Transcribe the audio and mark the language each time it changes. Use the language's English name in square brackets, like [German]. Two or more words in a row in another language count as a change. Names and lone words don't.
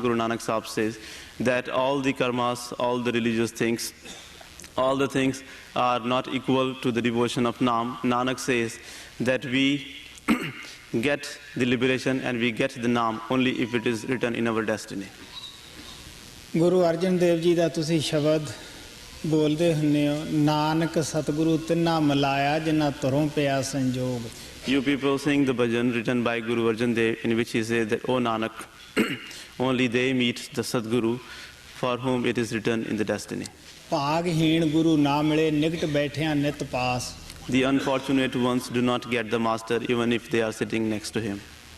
[English] Guru Nanak Sahib says that all the karmas, all the religious things, all the things are not equal to the devotion of Naam. Nanak says that we get the liberation and we get the Naam only if it is written in our destiny. [Punjabi] ਗੁਰੂ ਅਰਜਨ ਦੇਵ ਜੀ ਦਾ ਤੁਸੀਂ ਸ਼ਬਦ ਬੋਲਦੇ ਹੁੰਦੇ ਹੋ ਨਾਨਕ ਸਤਿਗੁਰੂ ਤਿੰਨਾ ਮਿਲਾਇਆ ਜਿਨ੍ਹਾਂ ਧਰੋਂ ਪਿਆ ਸੰਜੋਗ। [English] You people sing the bhajan written by Guru Arjan Dev, in which he says that, O Nanak, only they meet the Sadguru for whom it is written in the destiny. [Punjabi] ਭਾਗਹੀਣ ਗੁਰੂ ਨਾ ਮਿਲੇ ਨਿਕਟ ਬੈਠਿਆਂ ਨਿਤ ਪਾਸ। [English] The unfortunate ones do not get the master even if they are sitting next to him.